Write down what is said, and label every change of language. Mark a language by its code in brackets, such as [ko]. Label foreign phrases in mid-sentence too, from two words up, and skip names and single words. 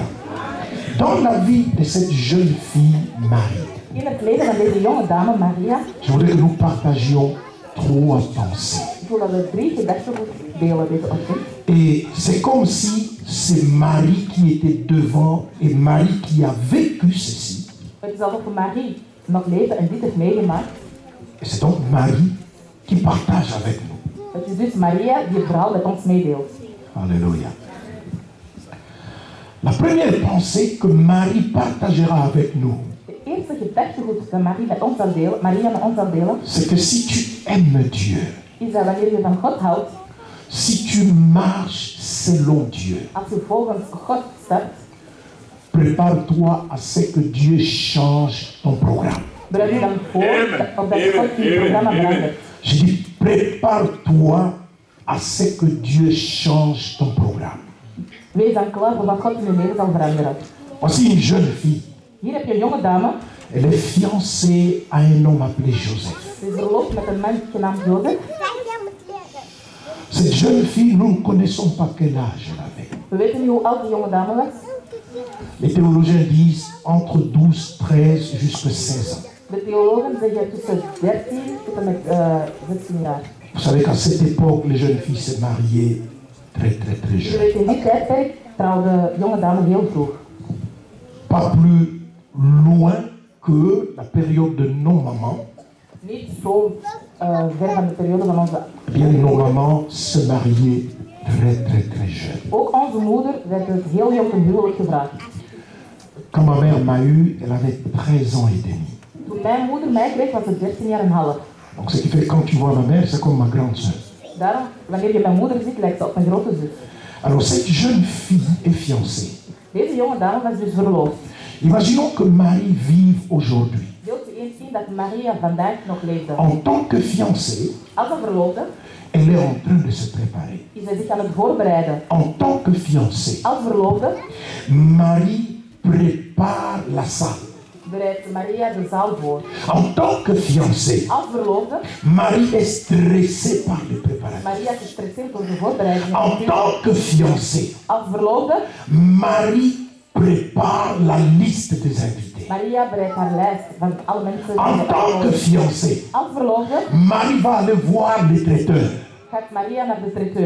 [fr] Dans la vie de cette jeune fille Marie, je voudrais que nous partagions 3 pensées. Et c'est comme si c'est Marie qui était devant et Marie qui a vécu ceci. [nl] Het is alsof Marie nog leeft en dit heeft meegemaakt. [fr] Et c'est donc Marie qui partage avec nous. [nl] Het is dus Maria die het verhaal met ons meedeelt. [fr] Alléluia. La première pensée que Marie partagera avec nous, [nl] De eerste gedachtegoed dat Maria met ons zal delen, [fr] c'est que si tu aimes Dieu, [nl] is dat wanneer je van God houdt, [fr] si tu marches selon Dieu, [nl] als je volgens God stapt, [fr] prépare-toi à ce que Dieu change ton programme. [nl] bereid je dan voor op dat God je programma verandert. [fr] Je dis, prépare-toi à ce que Dieu change ton programme. [nl] Wees dan klaar voor wat God in je leven zal veranderen. [fr] Voici une jeune fille. [nl] Hier heb je een jonge dame, [fr] Elle est fiancée à un homme appelé Joseph. [nl] ze is verloofd met een man genaamd Jozef. [fr] Cette jeune fille, nous ne connaissons pas quel âge elle avait. [nl] We weten niet hoe oud die jonge dame was. [fr] Les théologiens disent entre 12, 13 jusqu'à 16 ans. [nl] De theologen zeggen tussen 13 tot en met 16 jaar. [fr] Vous savez qu'à cette époque, les jeunes filles se mariaient très [nl] Je [fr] jeunes. [nl] weet, in die tijdperk trouwden jonge dames heel vroeg. [fr] Pas plus loin que la période de nos mamans. [nl] Niet zo ver van de periode van onze [fr] Eh bien, nos mamans se mariaient très jeunes. [nl] Ook onze moeder werd het heel jong ten huwelijk gevraagd. [fr] Quand ma mère m'a eu, elle avait 13 ans et demi. [nl] Toen mijn moeder mij kreeg, was ze 13 jaar en half. [fr] Donc ce qui fait que quand tu vois ma mère, c'est comme ma grande sœur. [nl] Daarom, wanneer je mijn moeder ziet, lijkt ze op mijn grote zus. [fr] Alors cette jeune fille est fiancée. [nl] Deze jonge dame was dus verloofd. [fr] Imaginons que Marie vive aujourd'hui. [nl] Wilt u eens zien dat Maria vandaag nog leefde? [fr] En tant que fiancée, [nl] Als een verloofde [fr] elle est en train de se préparer. [nl] is zij zich aan het voorbereiden. [fr] En tant que fiancée, [nl] Als verloofde [fr] Marie prépare la salle. [nl] bereidt Maria de zaal voor. [fr] En tant que fiancée, [nl] Als verloofde, [fr] Marie est stressée par les préparatifs. [nl] Maria is gestresseerd door de voorbereidingen. [fr] En tant que fiancée, [nl] Als verloofde, [fr] Marie prépare la liste des invités. [nl] Maria bereidt haar lijst van alle mensen die [fr] En [nl] ze [fr] tant que [nl] uitnodigen. [fr] fiancée, [nl] Als verloofde [fr] Marie va aller voir les traiteurs. [nl] gaat Maria naar de traiteur.